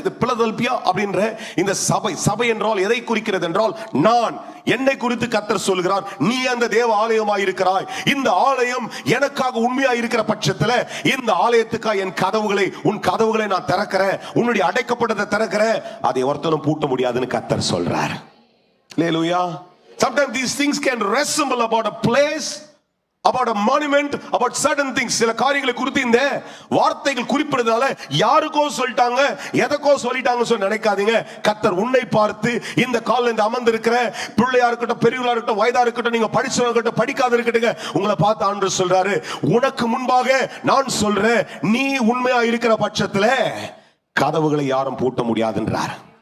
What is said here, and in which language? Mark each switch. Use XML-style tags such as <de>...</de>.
<ta>இது பிலதெல்பியா அப்படின்ற இந்த சபை என்றால் எதை குறிக்கிறது என்றால், நான் என்னை குறித்து கர்த்தர் சொல்கிறார், நீ அந்த தேவ ஆலயமாய் இருக்கிறாய். இந்த ஆலயம் எனக்காக உண்மையாய் இருக்கிற பட்சத்தில் இந்த ஆலயத்துக்காக உன் கதவுகளை நான் திறக்கிறேன், உன்னுடைய அடைக்கப்பட்டதை திறக்கிறேன், அதை ஒருத்தனும் பூட்ட முடியாதுன்னு கர்த்தர் சொல்றார்.</ta> <en>Hallelujah. Sometimes these things can resemble about a place, about a monument, about certain things.</en> <ta>சில காரியங்களை குறித்து இந்த வார்த்தைகள் குறிப்பிடுறதால யாருக்கோ சொல்லிட்டாங்க, எதற்கோ சொல்லிட்டாங்க சொல்லி நினைக்காதீங்க. கர்த்தர் உன்னை பார்த்து இந்த காலில் இந்த அமர்ந்து இருக்கிற பிள்ளையா இருக்கட்டும், பெரியவளா இருக்கட்டும், வயதா இருக்கட்டும், நீங்க படிச்சவங்க இருக்கட்டும், படிக்காத இருக்கட்டுங்க, உங்களை பார்த்து ஆண்டவர் சொல்றாரு, உனக்கு முன்பாக நான் சொல்றேன், நீ உண்மையா இருக்கிற பட்சத்துல கதவுகளை யாரும் பூட்ட முடியாதுன்றார்.</ta>